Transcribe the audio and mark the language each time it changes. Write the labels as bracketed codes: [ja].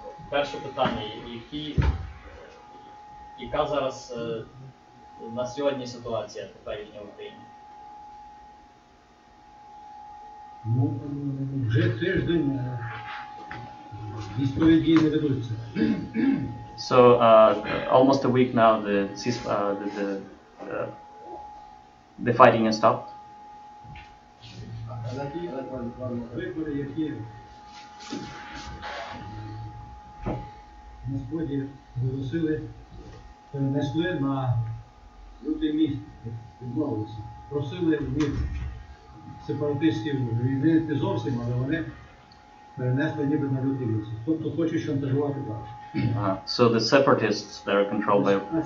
[uk] Перше питання, яка зараз на сьогодні ситуація теперішня в Україні? Ну, вже тиждень військові дії не ведуться. [en] So almost a week now, the fighting has stopped. [uk] Вибори, які на сході оголосили, перенесли на лютий місяць, відмовилися. Просили від сепаратистів звільнити зовсім, але вони перенесли ніби на лютий місяць. Тобто хочуть шантажувати далі. [en] So the separatists that are controlled by.